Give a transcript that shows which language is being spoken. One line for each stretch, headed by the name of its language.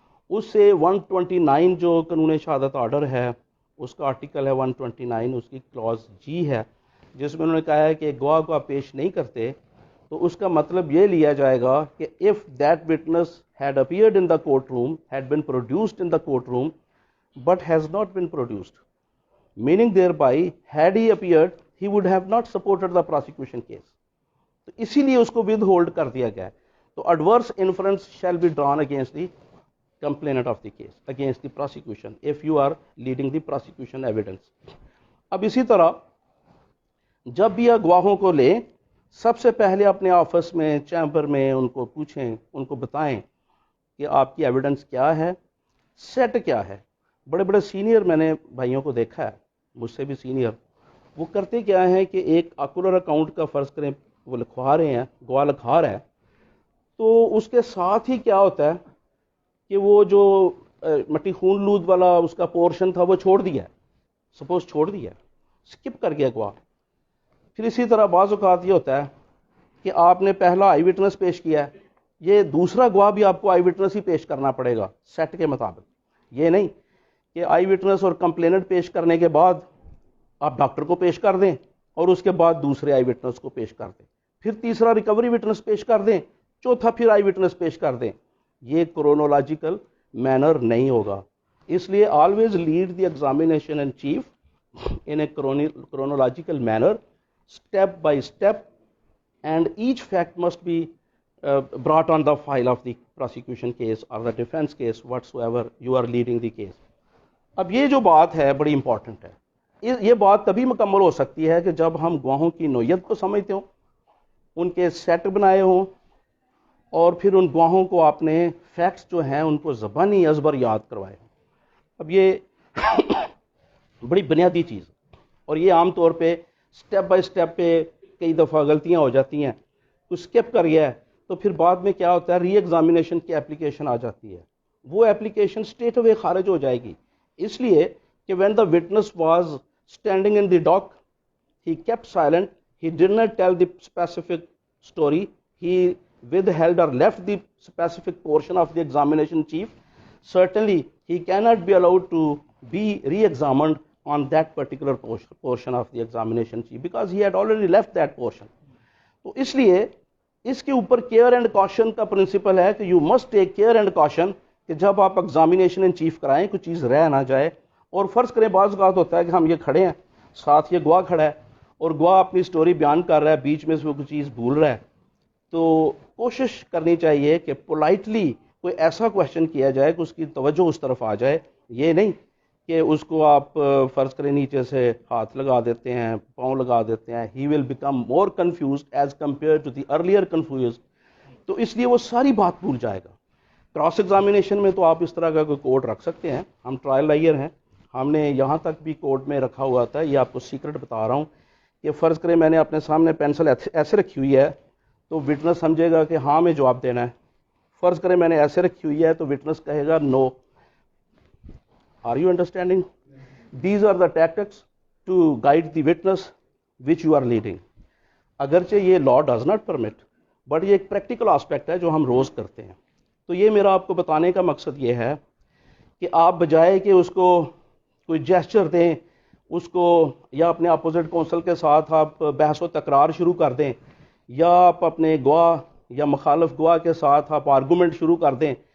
Urdu: اس سے 129 جو قانون شہادت آرڈر ہے اس کا آرٹیکل ہے 129، اس کی کلاز جی ہے جس میں انہوں نے کہا ہے کہ گواہ کو آپ پیش نہیں کرتے تو اس کا مطلب یہ لیا جائے گا کہ
English: if that witness had appeared in the courtroom, had been produced in the courtroom but has not been produced, meaning thereby had he appeared he would have not supported the prosecution case.
Urdu: تو اسی لیے اس کو with hold کر دیا گیا ہے.
English: تو adverse inference shall be drawn against the complainant of the case, against the prosecution if you are leading the prosecution evidence.
Urdu: اب اسی طرح جب بھی آپ گواہوں کو لیں سب سے پہلے اپنے آفس میں چیمبر میں ان کو پوچھیں، ان کو بتائیں کہ آپ کی ایویڈنس کیا ہے، سیٹ کیا ہے. بڑے بڑے سینئر میں نے بھائیوں کو دیکھا ہے، مجھ سے بھی سینئر، وہ کرتے کیا ہیں کہ ایک آکولر اکاؤنٹ کا فرض کریں وہ لکھوا رہے ہیں، گواہ لکھا رہا ہے، تو اس کے ساتھ ہی کیا ہوتا ہے کہ وہ جو مٹی خون لود والا اس کا پورشن تھا وہ چھوڑ دیا ہے، سپوز چھوڑ دیا ہے، اسکپ کر گیا گواہ. پھر اسی طرح بعض اوقات یہ ہوتا ہے کہ آپ نے پہلا آئی وٹنس پیش کیا ہے، یہ دوسرا گواہ بھی آپ کو آئی وٹنس ہی پیش کرنا پڑے گا سیٹ کے مطابق. یہ نہیں کہ آئی وٹنس اور کمپلیننٹ پیش کرنے کے بعد آپ ڈاکٹر کو پیش کر دیں اور اس کے بعد دوسرے آئی وٹنس کو پیش کر دیں، پھر تیسرا ریکوری وٹنس پیش کر دیں، چوتھا پھر آئی وٹنس پیش کر دیں. یہ کرونولوجیکل مینر نہیں ہوگا.
English: اس لیے always lead the examination in chief in a chronological manner step by step and each fact must be brought on the file of the prosecution case or the defense case whatsoever you are leading the case.
Urdu: اب یہ جو بات ہے بڑی important ہے. یہ بات تبھی مکمل ہو سکتی ہے کہ جب ہم گواہوں کی نوعیت کو سمجھتے ہوں، ان کے سیٹ بنائے ہوں، اور پھر ان گواہوں کو آپ نے فیکٹس جو ہیں ان کو زبانی ازبر یاد کروائے ہوں. اب یہ بڑی بنیادی چیز، اور یہ عام طور پہ سٹیپ بائی سٹیپ پہ کئی دفعہ غلطیاں ہو جاتی ہیں. کچھ اسکپ کر گیا ہے تو پھر بعد میں کیا ہوتا ہے، ری ایگزامینیشن کی اپلیکیشن آ جاتی ہے، وہ اپلیکیشن اسٹریٹ اوے خارج ہو جائے گی.
English: اس لیے کہ when the witness was standing in the dock he kept silent, he did not tell the specific story, he withheld or left the specific portion of the examination chief, certainly he cannot be allowed to be re-examined on that particular portion of the examination chief because he had already left that portion.
Urdu: تو اس لیے اس کے اوپر care and کاشن کا principal ہے کہ
English: you must take care and caution
Urdu: کہ جب آپ ایگزامینیشن ان چیف کرائیں کوئی چیز رہ نہ جائے. اور فرض کریں بعض اوقات ہوتا ہے کہ ہم یہ کھڑے ہیں، ساتھ یہ گواہ کھڑا ہے اور گواہ اپنی سٹوری بیان کر رہا ہے، بیچ میں سے وہ کوئی چیز بھول رہا ہے، تو کوشش کرنی چاہیے کہ پولائٹلی کوئی ایسا کویشچن کیا جائے کہ اس کی توجہ اس طرف آ جائے. یہ نہیں کہ اس کو آپ فرض کریں نیچے سے ہاتھ لگا دیتے ہیں، پاؤں لگا دیتے ہیں.
English: He will become more confused as compare to the earlier confused.
Urdu: تو اس لیے وہ ساری بات بھول جائے گا. کراس ایگزامینیشن میں تو آپ اس طرح کا کوئی کوڈ رکھ سکتے ہیں. ہم ٹرائل لائر ہیں، ہم نے یہاں تک بھی کوڈ میں رکھا ہوا تھا. یہ آپ کو سیکرٹ بتا رہا ہوں کہ فرض کریں میں نے اپنے سامنے پینسل ایسے رکھی ہوئی ہے تو وٹنس سمجھے گا کہ ہاں میں جواب دینا ہے. فرض کریں میں نے ایسے رکھی ہوئی ہے تو وٹنس کہے گا نو.
English: Are you understanding? These are the tactics to guide the witness which you are leading.
Urdu: اگرچہ یہ
English: law does not permit,
Urdu: بٹ یہ ایک پریکٹیکل آسپیکٹ ہے جو ہم روز کرتے ہیں. تو یہ میرا آپ کو بتانے کا مقصد یہ ہے کہ آپ بجائے کہ اس کو کوئی جیسچر دیں، اس کو یا اپنے اپوزٹ کونسل کے ساتھ آپ بحث و تکرار شروع کر دیں، یا آپ اپنے گواہ یا مخالف گواہ کے ساتھ آپ آرگومنٹ شروع کر دیں.